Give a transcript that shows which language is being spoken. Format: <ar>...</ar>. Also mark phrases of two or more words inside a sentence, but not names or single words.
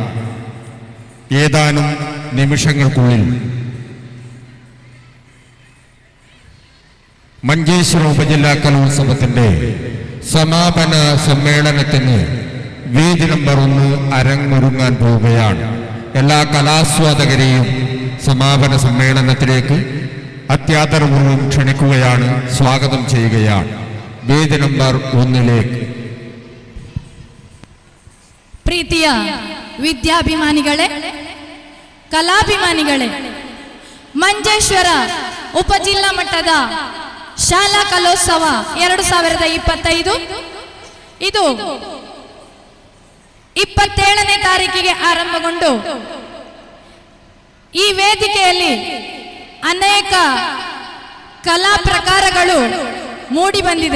<ml>ഏതാനും നിമിഷങ്ങൾക്കുള്ളിൽ മഞ്ചേശ്വരം ഉപജില്ലാ കലോത്സവത്തിന്റെ സമാപന സമ്മേളനത്തിന് വേദി നമ്പർ 1 അരങ്ങൊരുങ്ങാൻ പോവുകയാണ്. എല്ലാ കലാസ്വാദകരെയും സമാപന സമ്മേളനത്തിലേക്ക് അത്യാദരപൂർവ്വം ക്ഷണിക്കുകയാണ്, സ്വാഗതം ചെയ്യുകയാണ്. വേദി നമ്പർ 1ലേക്ക്.</ml> <kn>ಪ್ರೀತಿಯ ವಿದ್ಯಾಭಿಮಾನಿಗಳೇ, ಕಲಾಭಿಮಾನಿಗಳೇ, ಮಂಜೇಶ್ವರ ಉಪಜಿಲ್ಲಾ ಮಟ್ಟದ ಶಾಲಾ ಕಲೋತ್ಸವ 2025 ಇದು 27ನೇ ತಾರೀಕಿಗೆ ಆರಂಭಗೊಂಡು ಈ ವೇದಿಕೆಯಲ್ಲಿ ಅನೇಕ ಕಲಾ ಪ್ರಕಾರಗಳು ಮೂಡಿ ಬಂದಿದೆ.</kn>